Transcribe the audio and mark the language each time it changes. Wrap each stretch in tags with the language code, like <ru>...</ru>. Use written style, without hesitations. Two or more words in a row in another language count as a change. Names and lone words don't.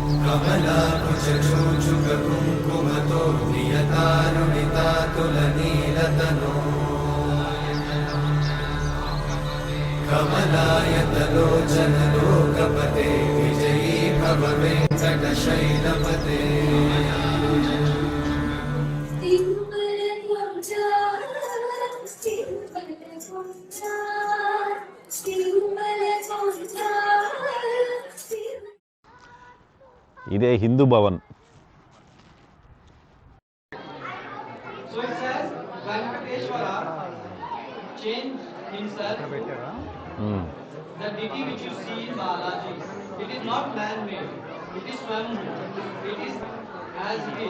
<sa>कमलाकुचूचुककुङ्कुमतो नियतारुणितातुलनीलतनो कमलायतलोचनलोकपते विजयी भव वेङ्कटशैलपते</sa> <te>ఇదే హిందూ భవన్.</te> <en>So it says Venkateshwara changed himself. The deity which you see in Balaji, it is not man-made. It is Swambhu. It is as it is.</en>